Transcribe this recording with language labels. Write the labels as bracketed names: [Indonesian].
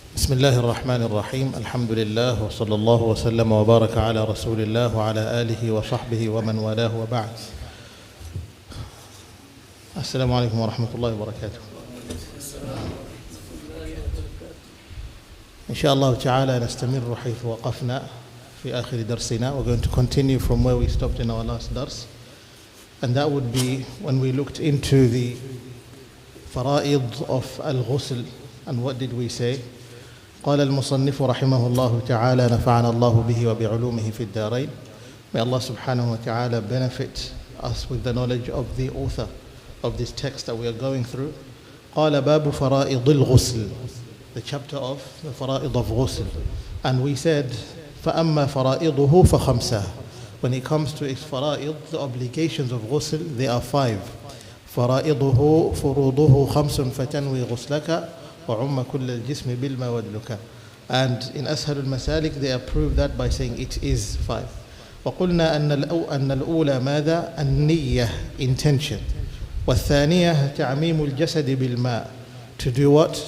[Arabic] بسم الله الرحمن الرحيم الحمد لله وصلى الله وسلم وبارك على رسول الله وعلى آله وصحبه ومن والاه وبعد. السلام عليكم ورحمة الله وبركاته. إن شاء الله تعالى نستمر حيث وقفنا في آخر درسنا. [English] We're going to continue from where we stopped in our last dars, and that would be when we looked into the fara'id of al-ghusl. And what did we say? [Arabic] قال المصنف رحمه الله تعالى نفعنا الله به وبعلومه في الدارين. [English] May Allah subhanahu wa ta'ala benefit us with the knowledge of the author of this text that we are going through. [Arabic] قال باب فرائض الغسل, [English] the chapter of the fara'id of ghusl. And we said [Arabic] فأما فرائضه فخمسة. [English] When it comes to its fara'id, the obligations of ghusl, they are 5. [Arabic] فرائضه فروضه خمس فتنوي غسلك وعم كل الجسم بالما ودلك. [English] And in أسهل المسالك they approve that by saying it is 5. [Arabic] وقلنا أن الأولى ماذا؟ النية, intention. والثانية تعميم الجسد بالماء, [English] to do what?